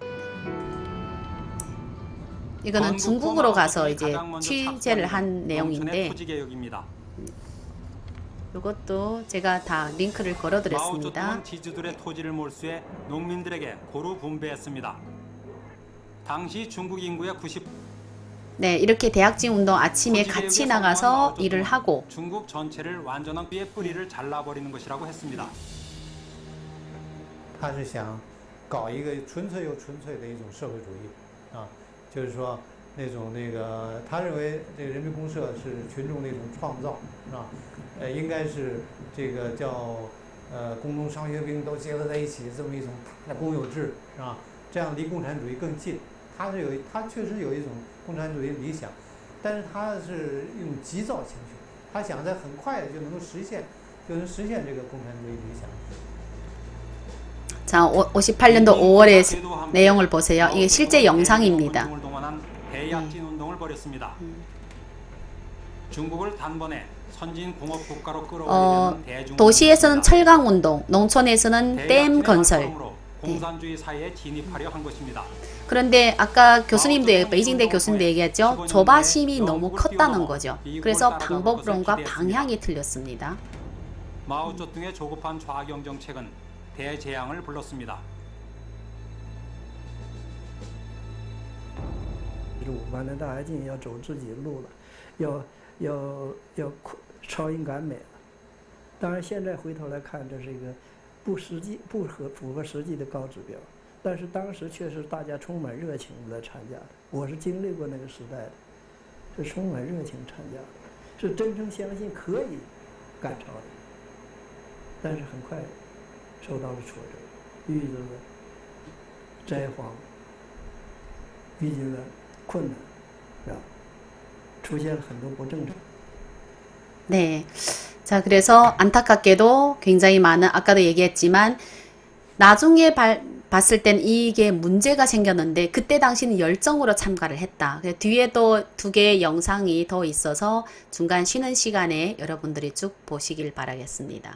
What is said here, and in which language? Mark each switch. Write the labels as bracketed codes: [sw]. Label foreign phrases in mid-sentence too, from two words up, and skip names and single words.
[ko] 이거는 중국으로 가서 이제 취재를 한 내용인데 이것도 제가 다 링크를 걸어드렸습니다. 마오쩌둥은 지주들의 토지를 몰수해 농민들에게 고루 분배했습니다. 당시 중국 인구의 90. 네, 이렇게 대학진 운동 아침에 같이 나가서 일을 하고 중국 전체를 완전한 비의 뿌리를 잘라버리는 것이라고 했습니다. [zh] 他是想搞一个纯粹又纯粹的一种社会主义啊，就是说他认为这个人民公社是群众的一种创造，是吧？应该是这个叫工农商学兵都结合在一起这么一种大的公有制，是吧？这样离共产主义更近。他确实有一种共产主义理想，但是他是一种急躁情绪，他想在很快的就能实现这个共产主义理想。 [ko] 자, 58년도 5월의 내용을 보세요. 이게 실제 영상입니다. 대약진 운동을 벌였습니다. 중국을 단번에 선진 공업 국가로 끌어올리려는 대중 도시에서는 철강 운동, 농촌에서는 댐 건설. 공산주의 사회에 진입하려 한 것입니다. 그런데 아까 교수님도 베이징대 교수님도 얘기했죠. 조바심이 너무 컸다는 거죠. 그래서 방법론과 방향이 틀렸습니다. 마오쩌둥의 조급한 좌경 정책은 대재앙을 불렀습니다. [zh] 完了，大跃进要走自己的路了，要超英赶美了。当然，现在回头来看，这是一个不符合实际的高指标。但是当时确实大家充满热情来参加的，我是经历过那个时代的，是充满热情参加的，是真正相信可以赶超的。但是很快受到了挫折，遇到了灾荒，遇见了困难，是吧？出现了很多不正常。 [ko] 네. 자, 그래서 안타깝게도 굉장히 많은, 아까도 얘기했지만, 나중에 봤을 땐 이게 문제가 생겼는데, 그때 당시는 열정으로 참가를 했다. 뒤에도 2개의 영상이 더 있어서 중간 쉬는 시간에 여러분들이 쭉 보시길 바라겠습니다.